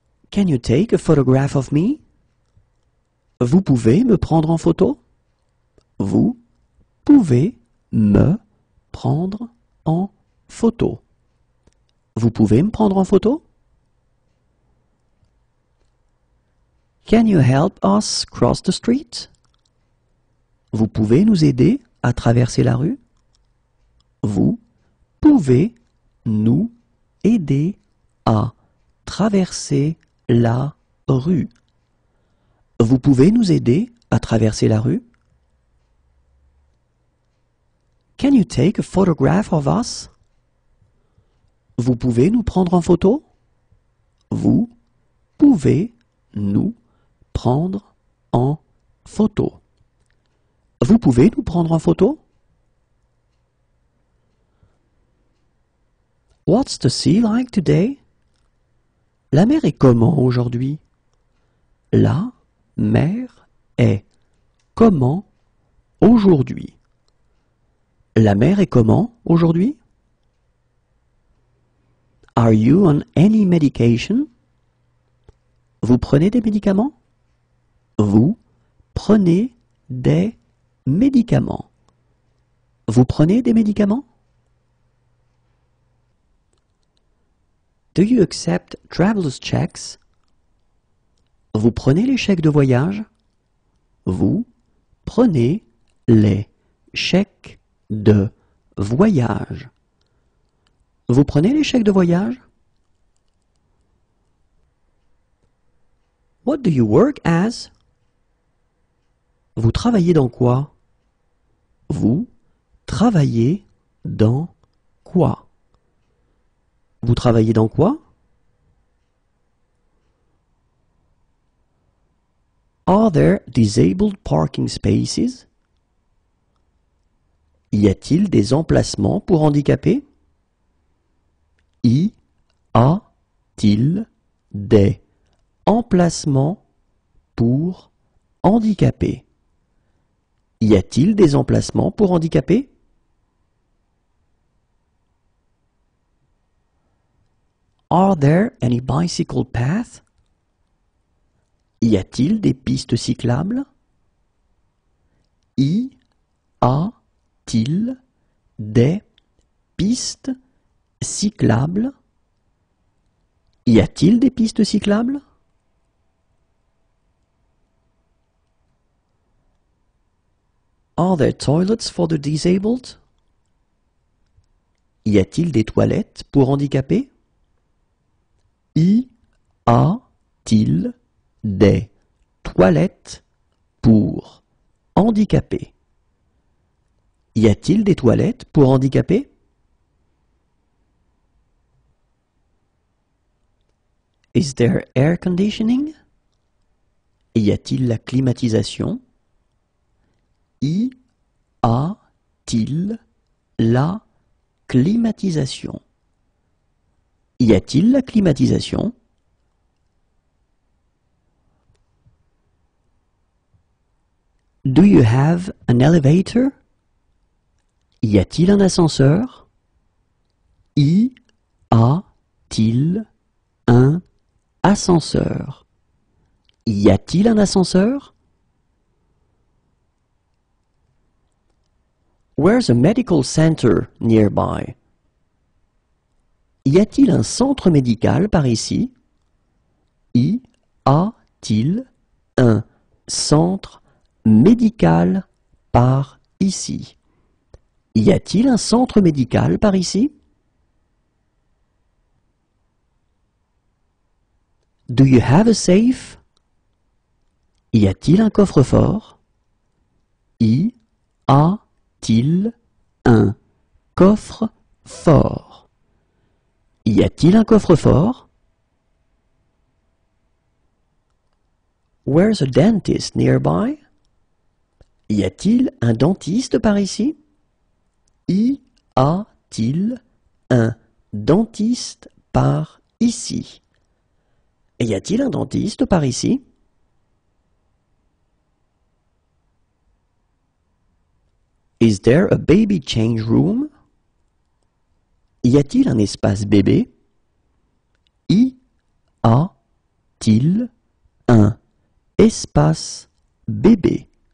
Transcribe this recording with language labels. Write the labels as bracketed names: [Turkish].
[English] Can you take a photograph of me? [French] Vous pouvez me prendre en photo? Vous pouvez me prendre en photo. Vous pouvez me prendre en photo? [English] Can you help us cross the street? [French] Vous pouvez nous aider à traverser la rue? Vous pouvez nous aider à traverser la rue. Vous pouvez nous aider à traverser la rue? [English] Can you take a photograph of us? [French] Vous pouvez nous prendre en photo? Vous pouvez nous prendre en photo. Vous pouvez nous prendre en photo? [English] What's the sea like today? [French] La mer est comment aujourd'hui? La mer est comment aujourd'hui? La mer est comment aujourd'hui? [English] Are you on any medication? [French] Vous prenez des médicaments? Vous prenez des médicaments. Vous prenez des médicaments? [English] Do you accept traveler's checks? [French] Vous prenez les chèques de voyage? Vous prenez les chèques de voyage. Vous prenez les chèques de voyage? [English] What do you work as? [French] Vous travaillez dans quoi? Vous travaillez dans quoi? Vous travaillez dans quoi? [English] Are there disabled parking spaces? [French] Y a-t-il des emplacements pour handicapés? Y a-t-il des emplacements pour handicapés? Y a-t-il des emplacements pour handicapés? [English] Are there any bicycle paths? [French] Y a-t-il des pistes cyclables? Y a-t-il des pistes cyclables? Y a-t-il des pistes cyclables? [English] Are there toilets for the disabled? [French] Y a-t-il des toilettes pour handicapés? Y a-t-il des toilettes pour handicapés? Y a-t-il des toilettes pour handicapés? [English] Is there air conditioning? [French] Y a-t-il la climatisation? Y a-t-il la climatisation? Y a-t-il la climatisation? [English] Do you have an elevator? [French] Y a-t-il un ascenseur? Y a-t-il un ascenseur. Y a-t-il un ascenseur? [English] Where's a medical center nearby? [French] Y a-t-il un centre médical par ici? Y a-t-il un centre médical par ici? Y a-t-il un centre médical par ici? [English] Do you have a safe? [French] Y a-t-il un coffre-fort? Y a-t-il un coffre-fort? Y a-t-il un coffre-fort? [English] Where's a dentist nearby? [French] Y a-t-il un dentiste par ici? Y a-t-il un dentiste par ici? Y a-t-il un dentiste par ici? [English] Is there a baby change room? [French] Y a-t-il un espace bébé? Y a-t-il un espace bébé?